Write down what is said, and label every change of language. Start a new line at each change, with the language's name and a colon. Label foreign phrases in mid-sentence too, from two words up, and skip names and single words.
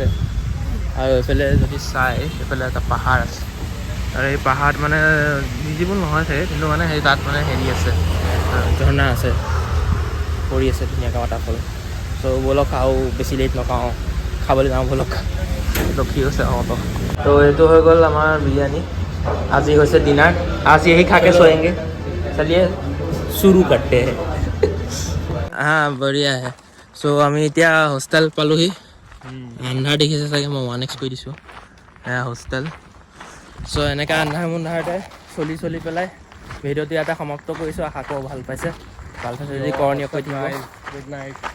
Assamese: আৰু এইফালে যদি চাই, এইফালে এটা পাহাৰ আছে, আৰু এই পাহাৰত মানে ভিজিবল নহয় চাগে, কিন্তু মানে সেই তাত মানে হেৰি আছে, ঝৰ্ণা আছে, পৰি আছে ধুনীয়াকৈ ৱাটাৰফল। চ' ব'লক আৰু বেছি লেট নকৰোঁ, খাবলৈ যাওঁ ব'লক। ৰখি আছে অটো। তো এইটো হৈ গ'ল আমাৰ বিৰিয়ানী। আজি হৈছে ডিনাৰ,
Hindi: आज यही खा के सोएंगे। चलिए शुरू करते हैं। हाँ बढ़िया है।
Assamese: চ' আমি এতিয়া হোষ্টেল পালোহি। আন্ধাৰ দেখিছে চাগে, মই 1x কৰি দিছোঁ, এয়া হোষ্টেল। চ' এনেকৈ আন্ধাৰ মুন্ধাৰতে চলি পেলাই ভিডিঅ'টো ইয়াতে সমাপ্ত কৰিছোঁ। আশা কৰোঁ ভাল পাইছে যদি কৰণীয় কৈ থাকিব।
English: good night.